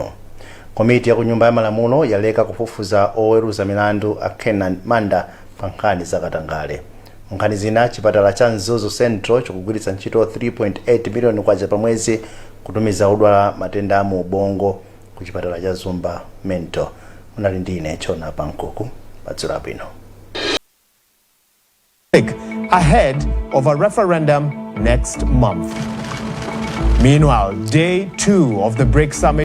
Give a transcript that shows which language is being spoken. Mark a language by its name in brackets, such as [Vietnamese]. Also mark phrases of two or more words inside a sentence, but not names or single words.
[Nyanja] Komiti ya kunyumba ya malamulo yaleka kufufuza oweruza milandu a Nkhani Manda pa nkhani za katangale. Nkhani zina, chipatala cha Mzuzu Central chikugwiritsa ntchito 3.8 miliyoni kwacha pa mwezi kutumiza odwala matenda mu ubongo ku chipatala cha Zumba Mento. Munali ndine Chona Pankuku Madzulo abwino. [English] Ahead of a referendum next month. Meanwhile, day 2 of the BRICS summit